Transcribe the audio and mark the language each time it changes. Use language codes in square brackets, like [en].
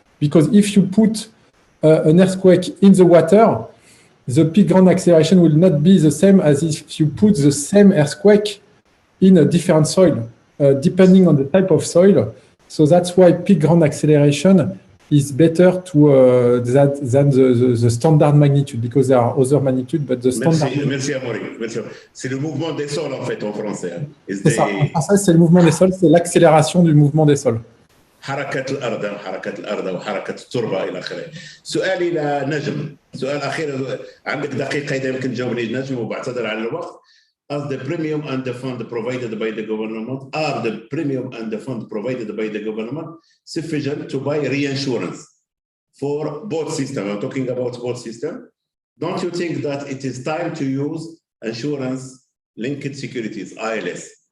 [en] Because if you put an earthquake in the water, the peak ground acceleration will not be the same as if you put the same earthquake in a different soil, depending on the type of soil. So that's why peak ground acceleration is better to than the standard magnitude, because there are other magnitudes, but the standard. [fr] Merci Amaury. C'est le mouvement des sols en fait en français. C'est ça. En français, c'est le mouvement des sols, c'est l'accélération du mouvement des sols. [ar] حركة الأرض وحركة التربة إلى آخره. سؤالي لنجم، سؤال أخير، عندك دقيقة إذا يمكن تجاوبني نجم وبعتذر على الوقت. [en] As the premium and the fund provided by the government, are the premium and the fund provided by the government sufficient to buy reinsurance for both systems? I'm talking about both systems. Don't you think that it is time to use insurance-linked securities, ILS?